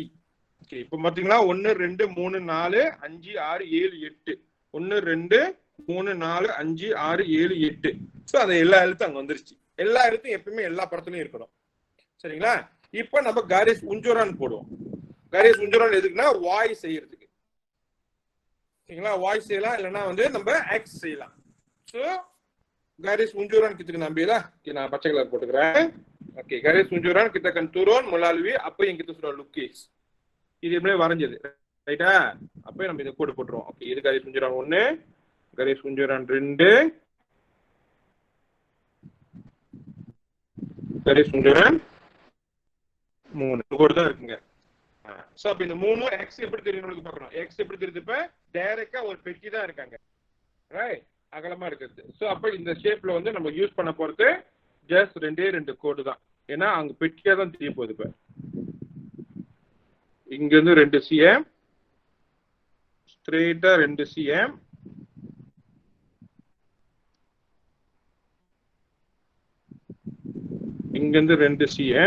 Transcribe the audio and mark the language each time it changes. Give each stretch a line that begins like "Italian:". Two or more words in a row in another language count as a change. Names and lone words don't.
Tamil: ஓகே இப்போ பாத்தீங்களா 1 2 3 4 5 6 7 8 1 2 3 4 5 6 7 8. ஸோ அந்த எல்லா எழுத்தும் அங்க வந்துருச்சு. எல்லா எழுத்தும் எப்பவுமே எல்லா படத்துலயும் இருக்கணும். சரிங்களா? இப்போ நம்ம
Malay: garis unjuran
Tamil: போடுவோம்.
Malay: garis unjuran
Tamil: எதுக்குன்னா வாய் செய்யறதுக்கு. சரிங்களா? வாய் செய்யலாம், இல்லைன்னா வந்து நம்ம எக்ஸ் செய்யலாம்.
Malay: ஸோ garis unjuran kita kena ambil lah. Kita baca kelar போட்டுக்கிறேன். ஓகே garis unjuran kita akan turun melalui apa yang kita sudah lukis.
Tamil: இது எப்படியே வரைஞ்சது ரைட்டா? அப்போ நம்ம இதை கோடு போட்டுருவோம். ஓகே இது
Malay: garis unjuran 1, garis unjuran 2, garis unjuran 3
Tamil: கோடு தான் இருக்குங்க. ஸோ அப்போ இந்த 3 எக்ஸ் எப்படி தெரியும் பார்க்கணும். எக்ஸ் எப்படி தெரியுது? இப்போ டைரக்டா ஒரு பெட்டி தான் இருக்காங்க ரைட், அகலமா இருக்குது. ஸோ அப்ப இந்த ஷேப்ல வந்து நம்ம யூஸ் பண்ண போறது ஜஸ்ட் 2 கோடு தான். ஏன்னா அங்க பெட்டியா தான் தெரிய போகுது. இப்ப இங்க இருந்து 2 cm ஸ்ட்ரெயிட்டா 2 cm, இங்க இருந்து 2 cm.